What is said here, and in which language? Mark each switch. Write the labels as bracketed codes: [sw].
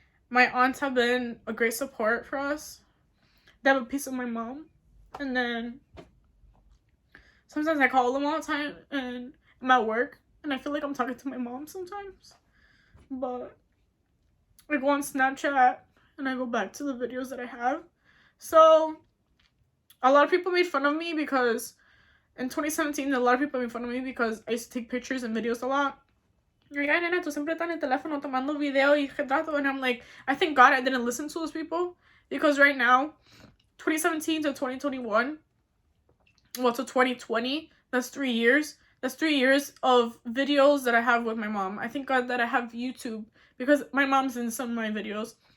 [en] My aunts have been a great support for us. They have a piece of my mom, and then sometimes I call them all the time, and I'm at work, and I feel like I'm talking to my mom sometimes. But I go on Snapchat, and I go back to the videos that I have. So a lot of people made fun of me because in 2017, a lot of people made fun of me because I used to take pictures and videos a lot. You're like, [es] ay, nena, tú siempre estás en el teléfono tomando video y retrato. [en] And I'm like, I thank God I didn't listen to those people, because right now, 2017 to 2021, well, to 2020, that's 3 years. That's 3 years of videos that I have with my mom. I thank God that I have YouTube because my mom's in some of my videos.